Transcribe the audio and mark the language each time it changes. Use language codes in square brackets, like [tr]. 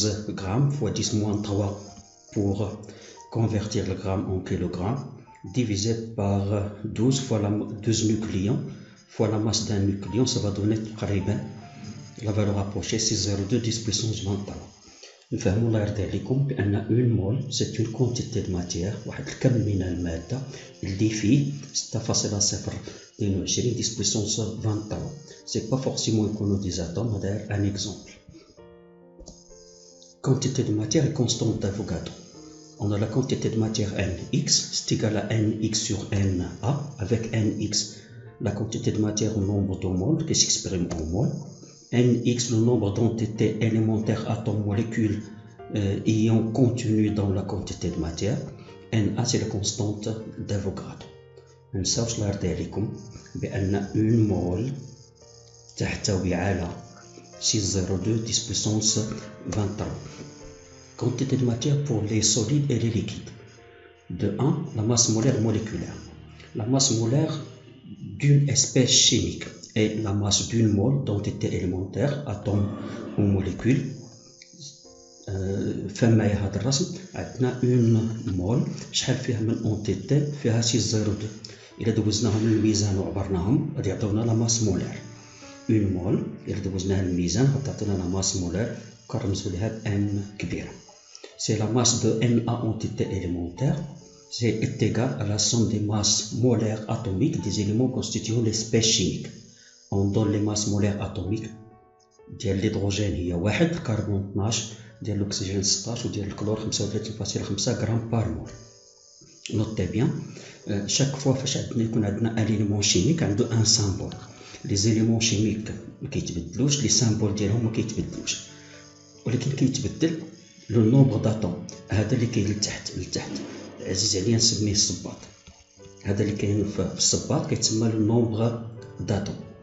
[fr] grammes fois 10-3 pour convertir le gramme en kilogramme, divisé par 12 fois 12 nucléons fois la masse d'un nucléon, ça va donner la valeur approchée 6,02 10 puissance 23. [ar] نفهموا الله يرضي عليكم بأن [fr] une mole c'est une quantité de matière [ar] واحد الكم من المادة اللي فيه 6,022 10 puissance 23. [fr] C'est pas forcément [ar] يكونوا [fr] des atomes. [ar] هذا [fr] un exemple. Quantité de matière et constante d'Avogadro. On a la quantité de matière Nx, c'est égal à Nx sur Na, avec Nx la quantité de matière au nombre de moles qui s'exprime en moles, Nx le nombre d'entités élémentaires, atomes, molécules, ions contenus dans la quantité de matière, Na c'est la constante d'Avogadro. [ar] منساوش الله يرضي عليكم بأن [fr] une mole [ar] تحتوي على 6,02 10 puissance 23. [fr] Quantité de matière pour les solides et les liquides. De 1, la masse molaire moléculaire. La masse molaire d'une espèce chimique est la masse d'une mole d'entité élémentaire, atome ou molécule. [ar] فما هذا الرسم عندنا اون مول شحال فيها من اونتيتي فيها 6,02. الا دوزناهم للميزان وعبرناهم غادي يعطيونا لا ماس مولير. اون مول الا دوزناها للميزان غتعطينا لا ماس مولير كنرمزو ليها بام كبيره. [fr] C'est la masse de Na entité élémentaire, c'est égal à la somme des masses molaires atomiques des éléments constituant l'espèce chimique. On donne les masses molaires atomiques ديال l'hydrogène [ar] هي 1, الكربون 12, [fr] ديال l'oxygène 16 وديال الكلور 35.5 غرام بار مول. Notez bien, chaque fois [ar] فاش يكون عندنا [fr] un élément chimique عنده un symbole. Les éléments chimiques [ar] ما كيتبدلوش، les symboles ديالهم ما كيتبدلوش، ولكن كيتبدل لو نومبر داتوم. هذا اللي كاين لتحت عزيز عليا نسميه الصباط. هذا اللي كاين في الصباط كيتسمى لو نومبر داتوم.